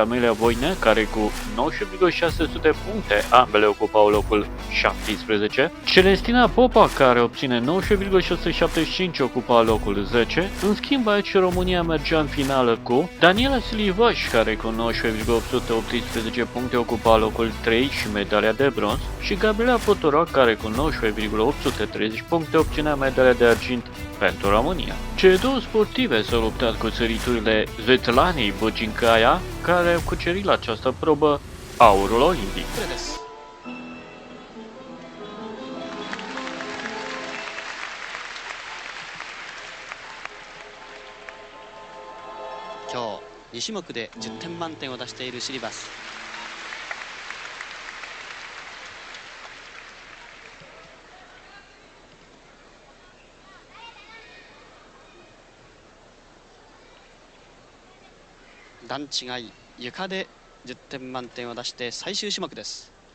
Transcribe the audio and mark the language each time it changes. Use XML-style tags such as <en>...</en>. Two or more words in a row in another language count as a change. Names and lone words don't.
<ro>Camelia Voinea, care cu 19,600 puncte ambele ocupau locul 17, Celestina Popa, care obține 19,675 ocupa locul 10, în schimb aici România mergea în finală cu Daniela Silivaș, care cu 19,818 puncte ocupa locul 3 și medalia de bronz, și Gabriela Potoroac, care cu 19,830 puncte obținea medalia de argint pentru România. Cele două sportive s-au luptat cu țăriturile Svetlanei Băgincaia, care au cucerit la această probă aurul olimpic.</ro> <ja>今日2種目で10点満点を出しているシリバス。段違い床で10点満点を出して最終種目です。</ja>